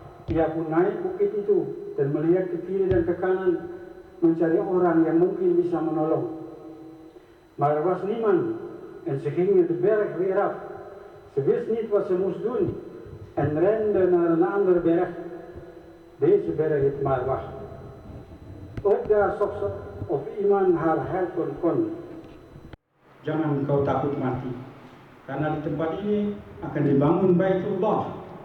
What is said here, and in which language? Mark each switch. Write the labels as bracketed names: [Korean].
[Indonesian] Ia pun naik bukit itu dan melihat ke kiri dan ke kanan mencari orang yang mungkin bisa menolong. [Dutch] Maar er was niemand en ze gingen de berg weer af. Ze wist niet wat ze moest doen en rende naar een andere berg. Deze berg heet Marwah. Ook daar zocht ze of iemand haar helpen kon. [Indonesian] Jangan kau takut mati, karena di tempat ini akan dibangun Baitullah.